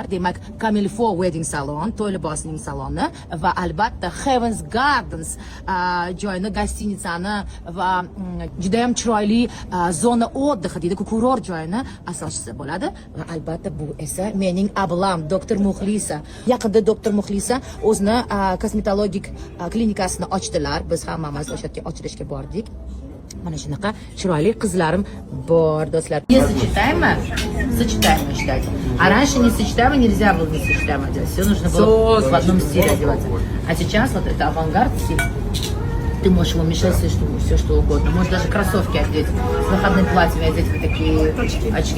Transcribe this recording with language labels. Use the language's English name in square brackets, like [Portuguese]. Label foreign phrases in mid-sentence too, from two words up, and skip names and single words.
[Uzbek] Demak, Camilfo wedding salon, to'y libosining saloni va albatta Heaven's Gardens joyni, gostinitsani va juda ham chiroyli [Russian] зона отдыха [Uzbek] deydi, kurort joyini asoschisi bo'ladi. Va albatta bu esa mening ablam doktor Muxlisa. Yaqinda doktor Muxlisa o'zini kosmetologik klinikasini ochdilar. Biz hammamiz o'sha yerga ochilishga bordik. Mana shunaqa chiroyli qizlarim bor, do'stlar. [Russian] Не сочетаемо? Сочетаемо считать. А раньше не сочетаемо, нельзя было не сочетаемо делать. Все нужно было в одном стиле одеваться. А сейчас вот это авангард стиль. Ты можешь его мешать все что угодно. Можешь даже кроссовки одеть, с выходным платьем одеть вот такие очки.